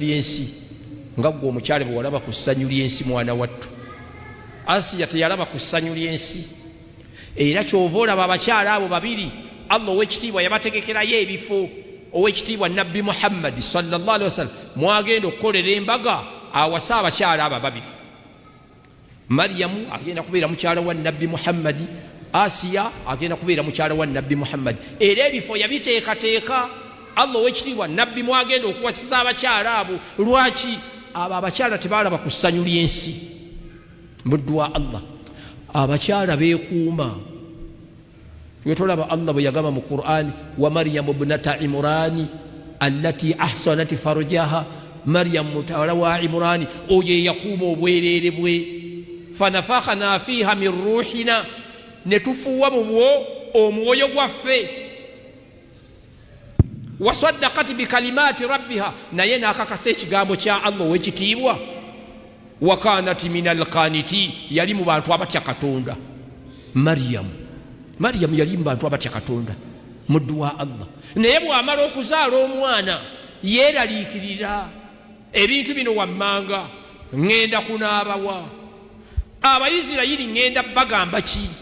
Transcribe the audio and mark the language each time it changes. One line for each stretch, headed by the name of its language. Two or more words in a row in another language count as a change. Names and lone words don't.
Ganda: ly'ensi nga gwe omukyala bwe walaba ku ssanyu ly'ensi mwana wattu Asiya teyalaba ku ssanyu ly'ensi era kyova olaba abakyala abo babiri Allah ow'ekitiibwa yabategekerayo ebifo ow'ekitiibwa Nabbi Muhammadi
Arabic: صلى الله عليه وسلم
Ganda: mwagenda okukolera embaga awasa abakyala abo babiri Mariyamu agenda kubeera mukyala wa Nabbi Muhammadi Asiya agenda kubeera mukyala wa Nabbi Muhammadi era ebifo yabiteekateeka Allah ow'ekitiibwa Nabbi mwagenda okuwasiza abakyala abo lwaki abo abakyala tebaalaba ku ssanyu ly'ensi muddu wa Allah abakyala beekuuma wetolaba Allah bwe yagamba mu Qur'ani
Arabic: ومريم ابنت عمران التي أحصنت فرجها
Ganda: Maryamu mutawala wa Imrani oyo eyakuuma obwereere bwe
Arabic: فنفخنا فيها من روحنا
Ganda: ne tufuuwa mu bwo omwoyo gwaffe
Arabic: وصدقت بكلمات ربها
Ganda: naye n'akakasa ekigambo kya Allah ow'ekitiibwa
Arabic: وكانت من القانتين
Ganda: yali mu bantu abatya Katonda Mariyamu yali mu bantu abatya Katonda muddu wa Allah naye bw'amala okuzaala omwana yeeraliikirira ebintu bino wammanga ŋŋenda kunaabawa Abayisirayiri ŋŋenda bagamba ki